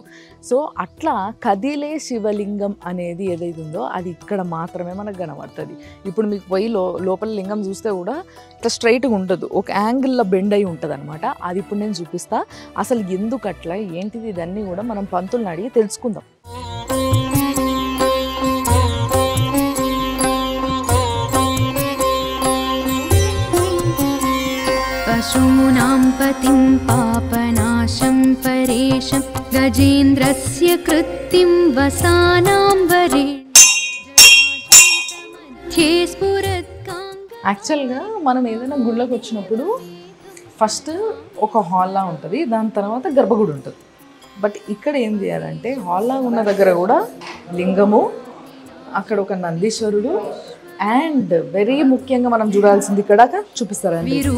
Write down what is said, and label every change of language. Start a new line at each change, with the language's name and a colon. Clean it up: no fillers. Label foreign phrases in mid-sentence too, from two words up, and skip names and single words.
Telugu: సో అట్లా కదిలే శివలింగం అనేది ఏదైతే ఉందో అది ఇక్కడ మాత్రమే మనకు కనబడుతుంది. ఇప్పుడు మీకు పోయి లోపల లింగం చూస్తే కూడా ఇట్లా స్ట్రైట్గా ఉండదు, ఒక యాంగిల్లో బెండ్ అయి ఉంటుంది అనమాట. అది ఇప్పుడు నేను చూపిస్తా. అసలు ఎందుకు అట్లా, ఏంటిది, ఇదన్నీ కూడా మనం పంతుల్ని అడిగి తెలుసుకుందాం.
Sanskrit: पशूनां पतिं पापनाशं परेशं गजेन्द्रस्य कृत्तिं वसानां वरे मध्ये स्फुरत्काङ्ग.
Telugu: యాక్చువల్గా మనం ఏదైనా గుళ్ళకి వచ్చినప్పుడు ఫస్ట్ ఒక హాల్లా ఉంటుంది, దాని తర్వాత గర్భగుడి ఉంటుంది. బట్ ఇక్కడ ఏం చేయాలంటే, హాల్లా ఉన్న దగ్గర కూడా లింగము, అక్కడ ఒక నందీశ్వరుడు,
English: and very
Telugu: ముఖ్యంగా మనం చూడాల్సింది ఇక్కడ చూపిస్తారండి.